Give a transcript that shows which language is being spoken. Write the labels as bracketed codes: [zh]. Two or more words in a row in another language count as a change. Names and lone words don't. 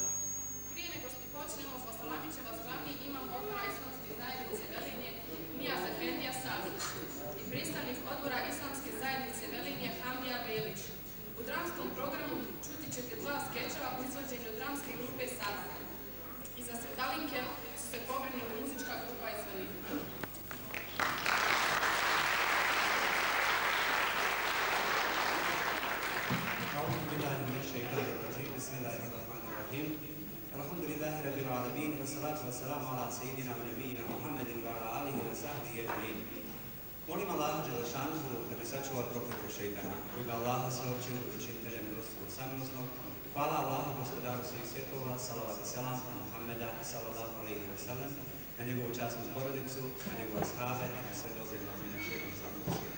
[bs] Prije nego što počnemo, posalamit će vas glavni imam odbora Islamske zajednice Velinje, Nijaz Efendija Sazić i predstavnik odbora Islamske zajednice Velinje Hamdija Belić. U dramskom programu čuti ćete 2 skečeva u izvođenju dramske grupe Sazić. Iza sredalinke su se pobrinuli muzička grupa iz Velinje. [ar] الحمد لله رب العالمين والصلاة والسلام على سيدنا ونبينا محمد وعلى آله وصحبه أجمعين. [bs] Molim Allaha Đelešanuhu da me sačuva od prokletog šeitana. U ime Allaha sveopćenog i učinitelja milostivog samilosnog. Hvala Allahu gospodaru svih svjetova, salavat i selam na Muhammeda [ar] صلى الله عليه وسلم, [bs] na njegovu časnu porodicu, na njegove ashabe i na sve dobre mu'mine širom samog svijeta.